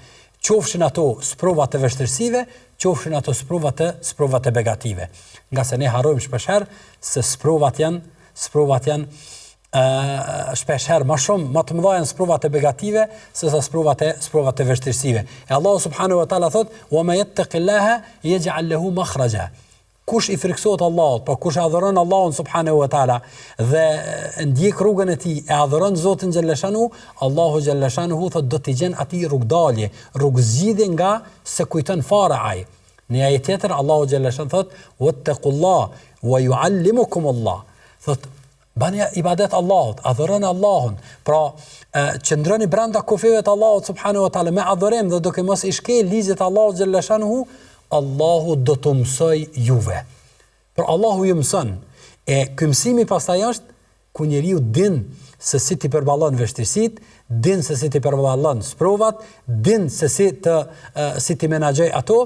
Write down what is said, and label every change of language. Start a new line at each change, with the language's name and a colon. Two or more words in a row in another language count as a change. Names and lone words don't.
Albanian: Qofshin ato sprova të vështirësive, qofshin ato sprova të begative. Nga se ne harrojmë shpeshherë se sprovat janë shpeshherë më shumë, më të mëdha janë sprovat e negative sesa sprovat e vështirësive. E Allahu
Arabic: سبحانه وتعالى
Albanian: thot:
Arabic: "ومن يتق الله يجعل له مخرجا."
Albanian: Kush i friksohet Allahut, por kush adhuron Allahun
Arabic: سبحانه وتعالى
Albanian: dhe ndjek rrugën e tij, e adhuron Zotin xhallashanu, Allahu xhallashanu thot do t'i gjen atij rrugdalje, rrugëzgjidhje nga se kujton fare ai. Në ajet tjetër Allahu xhallashanu thot:
Arabic: "واتقوا الله ويعلمكم الله."
Albanian: Thot bani ibadet Allahut, adhuroni Allahun. Pra, qëndroni brenda kufeve të Allahut
Arabic: سبحانه وتعالى
Albanian: me adhurim dhe duke mos i shkel ligjet e Allahut xhallashanu, Allahu do të mësoj juve. Por Allahu ju mëson. E ky mësimi pastaj është ku njeriu din se si ti përballon vështirësitë, din se si ti përballon sprovat, din se si ti menaxhoj ato.